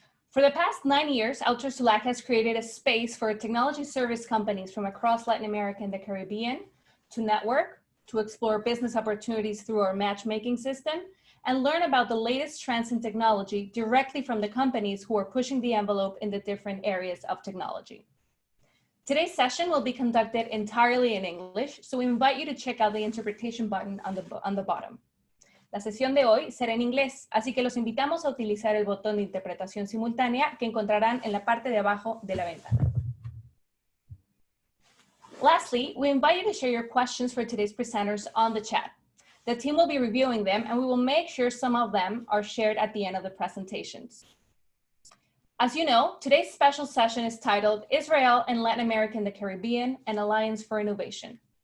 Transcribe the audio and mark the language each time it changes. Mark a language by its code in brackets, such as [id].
[en] For the past 9 years, Outsource to LAC has created a space for technology service companies from across Latin America and the Caribbean to network, to explore business opportunities through our matchmaking system, and learn about the latest trends in technology directly from the companies who are pushing the envelope in the different areas of technology. Today's session will be conducted entirely in English, so we invite you to check out the interpretation button on the bottom. [es] La sesión de hoy será en inglés, así que los invitamos a utilizar el botón de interpretación simultánea que encontrarán en la parte de abajo de la ventana. [en] Lastly, we invite you to share your questions for today's presenters on the chat. The team will be reviewing them, and we will make sure some of them are shared at the end of the presentations. As you know, today's special session is titled Israel and Latin America and the Caribbean, an Alliance for Innovation.